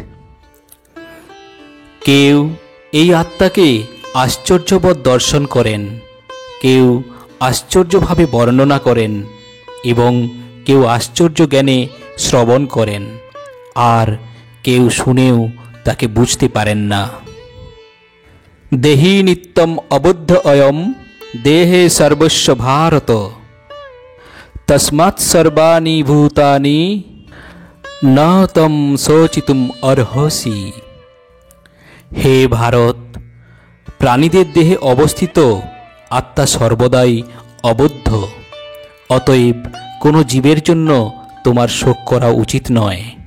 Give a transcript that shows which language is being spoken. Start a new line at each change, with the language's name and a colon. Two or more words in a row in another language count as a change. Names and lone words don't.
Bangla: কেউ এই আত্মাকে আশ্চর্যবৎ দর্শন করেন, কেউ আশ্চর্যভাবে বর্ণনা করেন এবং কেউ আশ্চর্য জ্ঞানে শ্রবণ করেন, আর কেউ শুনেও তাকে বুঝতে পারেন না।
Sanskrit: দেহি নিত্যম অবুদ্ধ অয়ম দেহে সর্বস্ব ভারত তস্মাৎ সর্বাণি ভূতানি ন তম শোচিতুম অর্হসি।
Bangla: হে ভারত, প্রাণীদের দেহে অবস্থিত আত্মা সর্বদাই অবদ্ধ, অতএব কোনো জীবের জন্য তোমার শোক করা উচিত নয়।